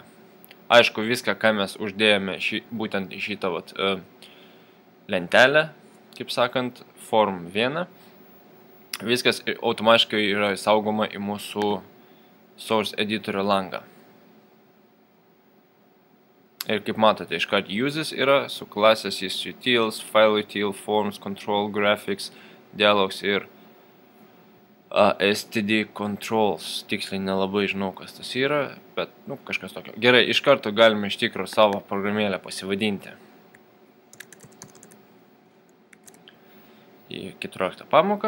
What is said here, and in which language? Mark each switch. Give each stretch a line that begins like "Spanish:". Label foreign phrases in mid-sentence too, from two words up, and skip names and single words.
Lithuanian: Aišku, viską, ką mes uždėjome būtent į šitą vat, lentelę, kaip sakant, form 1, viskas automatiškai yra saugoma į mūsų source editorio langą. Ir kaip matote, iškart uses yra, su klasės jis utils, file util, forms, control, graphics, dialogs ir std controls. Tiksliai nelabai žinau, kas tas yra, bet, kažkas tokio. Gerai, iš karto galime iš tikro savo programėlę pasivadinti. Į 14 pamoką.